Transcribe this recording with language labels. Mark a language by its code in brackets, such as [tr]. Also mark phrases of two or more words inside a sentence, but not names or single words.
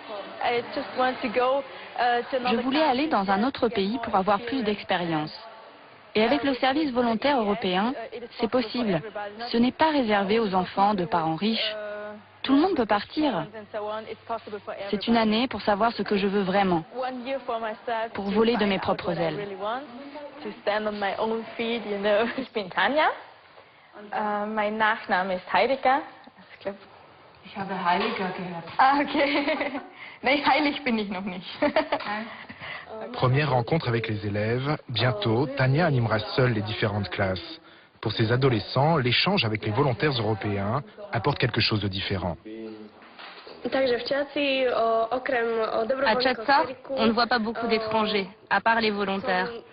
[fr] Je voulais aller dans un autre pays pour avoir plus d'expérience. Et avec le service volontaire européen, c'est possible. Ce n'est pas réservé aux enfants de parents riches. Tout le monde peut partir. C'est une année pour savoir ce que je veux vraiment, pour voler de mes propres ailes. [de] Mein Nachname ist Heidegger. Ich habe Heiliger gehört. Ah, okay. Nein, heilig bin ich noch nicht. [fr] Première rencontre avec les élèves, bientôt, Tania animera seule les différentes classes. Pour ces adolescents, l'échange avec les volontaires européens apporte quelque chose de différent. À Čača, on ne voit pas beaucoup d'étrangers, à part les volontaires.